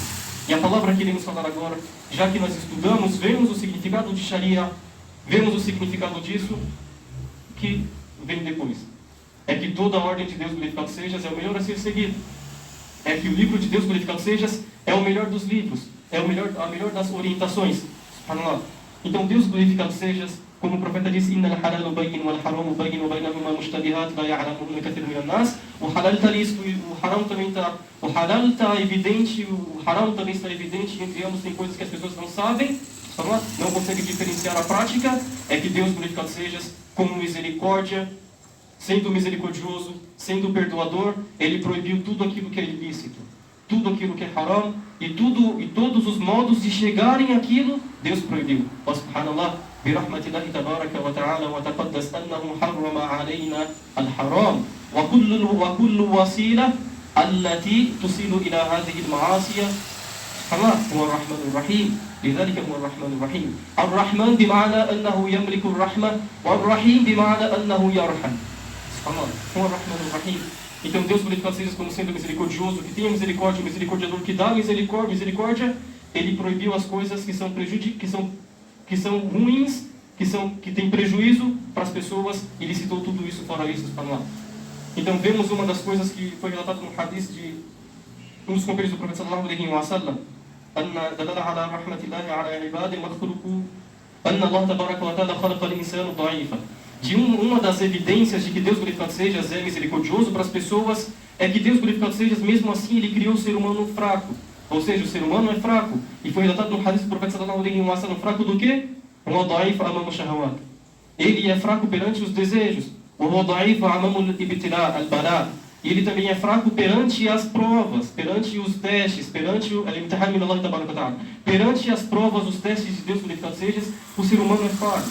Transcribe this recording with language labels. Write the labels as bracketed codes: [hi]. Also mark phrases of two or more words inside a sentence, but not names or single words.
[pt] E a palavra que iremos falar agora, já que nós estudamos, vemos o significado de Sharia, vemos o significado disso, que vem depois. É que toda a ordem de Deus, glorificado seja, é o melhor a ser seguido. É que o livro de Deus, glorificado seja, é o melhor dos livros, é a melhor das orientações. Então Deus, glorificado seja, como o profeta disse, [ar] إن الحلال بين والحرام بين وبينهما مشتبهات لا يعلمهن كثير من الناس. [pt] O halal está listo e o haram também está. O halal está evidente, o haram também está evidente, entre ambos tem coisas que as pessoas não sabem, não conseguem diferenciar a prática. É que Deus, glorificado seja, como misericórdia, sendo misericordioso, sendo perdoador, Ele proibiu tudo aquilo que é ilícito, tudo aquilo que é haram, e todos os modos de chegarem àquilo, Deus proibiu. [ar] وسبحان الله، برحمة الله تبارك وتعالى وتقدس أنه حرم علينا الحرام وكل وسيلة التي توصل إلى هذه المعصية. سبحان الله، هو الرحمن الرحيم. لذلك هو الرحمن الرحيم. الرحمن بمعنى أنه يملك الرحمة والرحيم بمعنى أنه يرحم. هو الرحمن الرحيم. [pt] Então Deus, glorificado seja, como sendo misericordioso, que tenha misericórdia, misericordioso, que dá misericórdia, Ele proibiu as coisas que são ruins, que têm prejuízo para as pessoas, e Ele citou tudo isso fora isso. Então vemos uma das coisas que foi relatada no hadith de um dos companheiros do profeta [ar] صلى الله عليه وسلم, أن دلل على رحمة الله على عباده مخلوقه أن الله تبارك وتعالى خلق الإنسان ضعيفا. [pt] Uma das evidências de que Deus, glorificado seja, é misericordioso para as pessoas, é que Deus, glorificado seja, mesmo assim, Ele criou o ser humano fraco. Ou seja, o ser humano é fraco. E foi relatado no hadith do profeta [ar] صلى الله عليه وسلم, [pt] fraco do quê? Ele é fraco perante os desejos. E ele também é fraco perante as provas, perante os testes, perante as provas, os testes de Deus, glorificado seja, o ser humano é fraco.